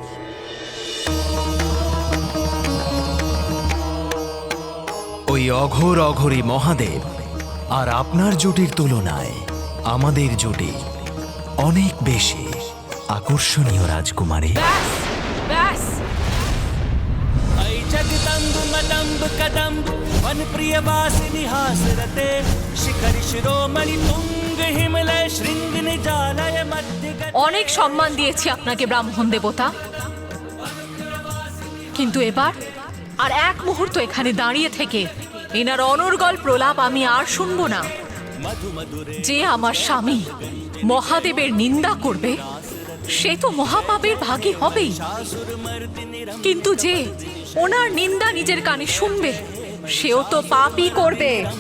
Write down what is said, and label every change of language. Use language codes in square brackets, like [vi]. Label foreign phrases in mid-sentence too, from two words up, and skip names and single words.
[bn] ওই অঘোর অঘোরী মহাদেব আর আপনার জুটির তুলনায় আমাদের জুটি অনেক বেশি আকর্ষণীয় রাজকুমারী। ব্যাস, [sa] जगदम्ब मदम्ब कदम्ब वन प्रिय वासिनी हासरते शिखर शिरोमणि तुंग हिमलय शृंग निजालय मध्य [bn] অনেক সম্মান দিয়েছি আপনাকে ব্রাহ্মণ দেবতা, কিন্তু এবার আর এক মুহূর্ত এখানে দাঁড়িয়ে থেকে এনার অনর্গল প্রলাপ আমি আর শুনবো না। যে আমার স্বামী মহাদেবের নিন্দা করবে সে তো মহাপাপের ভাগী হবেই, কিন্তু যে ওনার নিন্দা নিজের কানে শুনবে সেও তো পাপই করবে।